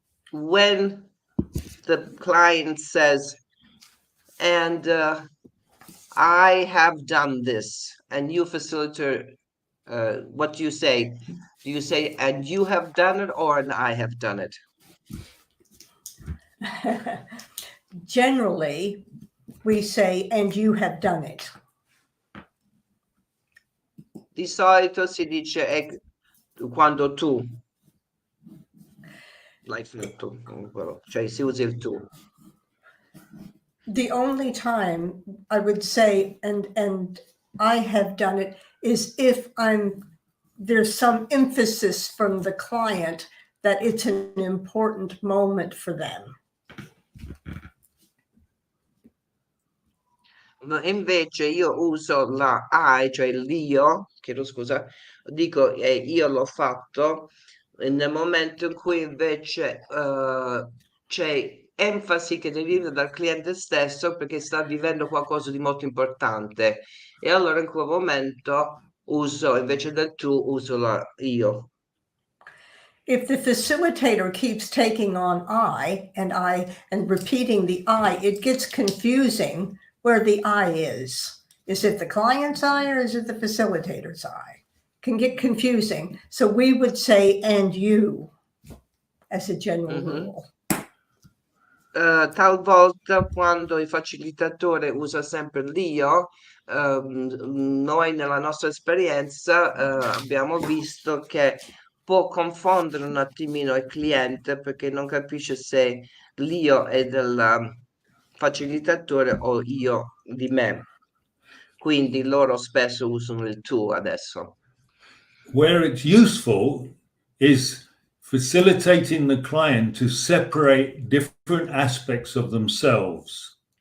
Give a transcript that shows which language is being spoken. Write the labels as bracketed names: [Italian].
[English] When the client says, and I have done this, and you facilitate, what do you say? Do you say, and you have done it, or and I have done it? Generally, we say, and you have done it. [Italian] Di solito si dice quando tu, like tu, cioè si usa il tu. [English] The only time I would say, and I have done it, is if there's some emphasis from the client that it's an important moment for them. [Italian] Invece io uso la I, cioè l'io, chiedo scusa, dico io l'ho fatto nel momento in cui invece c'è enfasi che deriva dal cliente stesso perché sta vivendo qualcosa di molto importante e allora in quel momento uso, invece del tu, uso la io. [English] If the facilitator keeps taking on I and repeating the I, it gets confusing where the I is. Is it the client's I or is it the facilitator's I? Can get confusing. So we would say, and you, as a general rule. [Italian] Talvolta quando il facilitatore usa sempre l'io, noi nella nostra esperienza abbiamo visto che può confondere un attimino il cliente perché non capisce se l'io è del facilitatore o io di me. Quindi loro spesso usano il tu adesso. [English] Where it's useful is facilitating the client to separate different aspects of themselves.